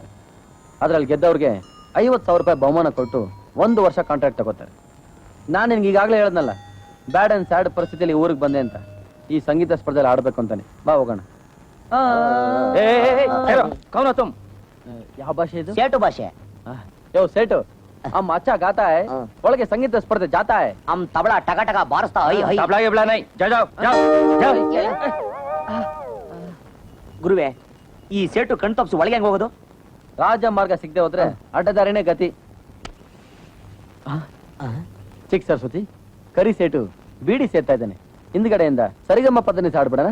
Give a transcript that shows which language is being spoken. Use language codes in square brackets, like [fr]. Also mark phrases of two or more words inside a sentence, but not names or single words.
[kn] ಅದ್ರಲ್ಲಿ ಗೆದ್ದವ್ರಿಗೆ 50,000 ರೂಪಾಯಿ ಬಹುಮಾನ ಕೊಟ್ಟು 1 ವರ್ಷ ಕಾಂಟ್ರಾಕ್ಟ್ ತಗೋತಾರೆ. ನಾನು ನಿನ್ಗೆ ಈಗಾಗಲೇ ಹೇಳದ್ನಲ್ಲ, [en] bad and sad [kn] ಪರಿಸ್ಥಿತಿಯಲ್ಲಿ ಊರಿಗೆ ಬಂದೆ ಅಂತ. ಈ ಸಂಗೀತ ಸ್ಪರ್ಧೆಯಲ್ಲಿ ಆಡ್ಬೇಕು ಅಂತಾನೆ. ಬಾ ಹೋಗೋಣ. ಯಾವ ಭಾಷೆ ಇದು? ಸೇಟು ಭಾಷೆ. ಯೋ ಸೇಟು, [hi] हम अच्छा गाता है, [kn] ಒಳಗೆ ಸಂಗೀತ ಸ್ಪರ್ಧೆ [hi] जाता है. हम तबला टका टका बारस्ता है. तबला के बला नहीं, जाओ जाओ जाओ. [kn] ಗುರುವೆ, ಈ ಸೇಟು ಕಣ್ ತಪ್ಪಿಸಿ ಒಳಗೆ ಹೆಂಗ್ ಹೋಗೋದು? ರಾಜ ಮಾರ್ಗ ಸಿಗದೆ ಹೋದ್ರೆ ಅಡ್ಡದಾರಿನೇ ಗತಿ. ಚಿಕ್ಕ ಸರಸ್ವತಿ, ಕರಿ ಸೇಟು ಬೀಡಿ ಸೇರ್ತಾ ಇದ್ದಾನೆ. ಹಿಂದ್ಗಡೆಯಿಂದ ಸರಿಗಮ್ಮ ಪದನಿ ಹಾಡ್ಬಿಡೋಣ.